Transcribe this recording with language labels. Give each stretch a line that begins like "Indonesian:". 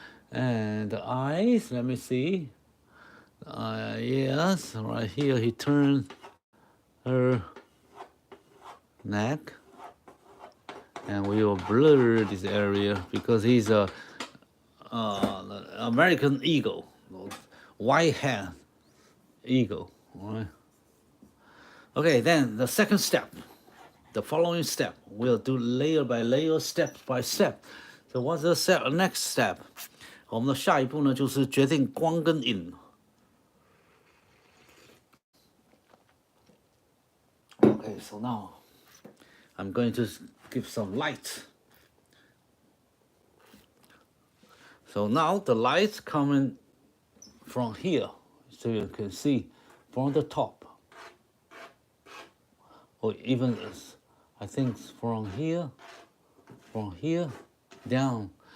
English: And the eyes, let me see. Yes, right here he turned her neck, and we will blur this area because he's a American eagle, white hand eagle. All right. Okay, then the second step, the following step, we'll do layer by layer, step by step. So what's the next step?
Chinese: 我们的下一步呢，就是决定光跟影。
English: Okay, so now I'm going to give some light. So now the light coming from here, so you can see from the top, or even I think from here down.